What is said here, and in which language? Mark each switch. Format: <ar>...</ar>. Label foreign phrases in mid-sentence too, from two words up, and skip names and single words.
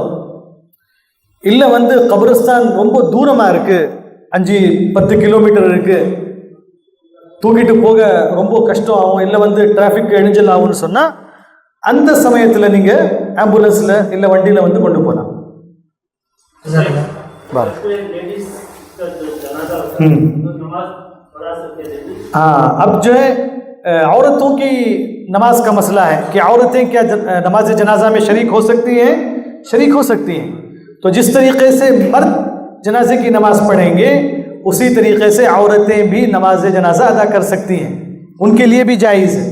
<ta>இல்லை வந்து கபரஸ்தான் ரொம்ப தூரமாக இருக்குது, 5-10 கிலோமீட்டர் இருக்குது, தூக்கிட்டு போக ரொம்ப கஷ்டம் ஆகும், இல்லை வந்து டிராஃபிக் இடைஞ்சல் ஆகும்னு சொன்னால் அந்த சமயத்தில் நீங்கள் ஆம்புலன்ஸில் இல்லை வண்டியில் வந்து கொண்டு போகலாம்.</ta> <hi>हाँ, अब जो है औरतों की नमाज का मसला है कि औरतें क्या नमाज जनाजा में शरीक हो सकती हैं? शरीक हो सकती हैं. तो जिस तरीक़े से मर्द जनाजे की नमाज पढ़ेंगे उसी तरीक़े से औरतें भी नमाज जनाजा अदा कर सकती हैं, उनके लिए भी जायज़ है.</hi>